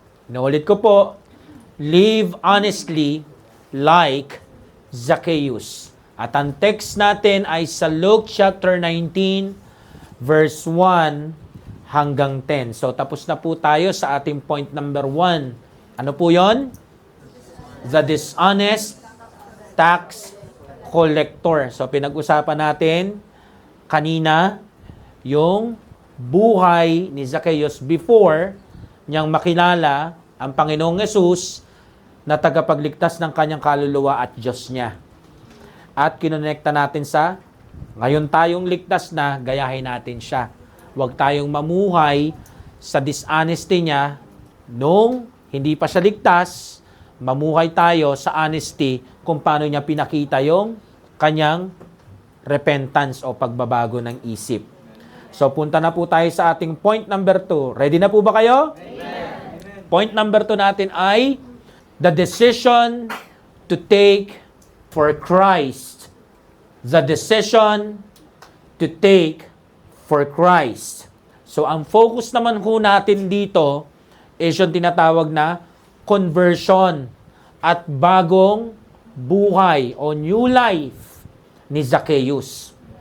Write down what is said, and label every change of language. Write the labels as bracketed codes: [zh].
[tl] Inuulit ko po, [en] live honestly like Zacchaeus. [tl] At ang text natin ay sa Luke chapter 19, verse 1 hanggang 10. So tapos na po tayo sa ating point number 1. Ano po yon? [en] The dishonest tax collector. [tl] So pinag-usapan natin kanina yung buhay ni Zacchaeus before niyang makilala ang Panginoong Hesus na tagapagligtas ng kanyang kaluluwa at Diyos niya. At kinonekta natin sa ngayon tayong ligtas na, gayahin natin siya. Huwag tayong mamuhay sa dishonesty niya nung hindi pa siya ligtas, mamuhay tayo sa honesty kung paano niya pinakita yung kanyang repentance o pagbabago ng isip. So punta na po tayo sa ating point number 2. Ready na po ba kayo? Amen. [en] Point number 2 [tl] natin ay [en] the decision to take for Christ. The decision to take for Christ. [tl] So, ang focus naman ho natin dito is yung tinatawag na conversion at bagong buhay o new life ni Zacchaeus.